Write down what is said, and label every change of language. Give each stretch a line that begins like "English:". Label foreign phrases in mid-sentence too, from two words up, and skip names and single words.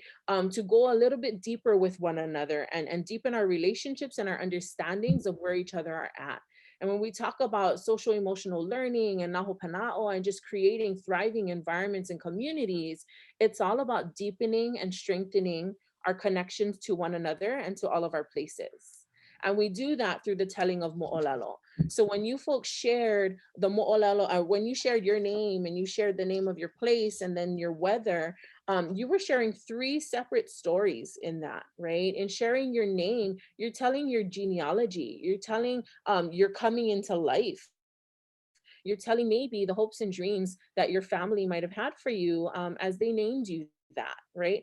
English: To go a little bit deeper with one another, and deepen our relationships and our understandings of where each other are at. And when we talk about social emotional learning and Nā Hopena Aʻo and just creating thriving environments and communities, it's all about deepening and strengthening our connections to one another and to all of our places. And we do that through the telling of moʻolelo. So when you folks shared the moʻolelo, when you shared your name and you shared the name of your place and then your weather, you were sharing 3 separate stories in that, right? In sharing your name, you're telling your genealogy, you're telling you're coming into life. You're telling maybe the hopes and dreams that your family might have had for you as they named you that, right?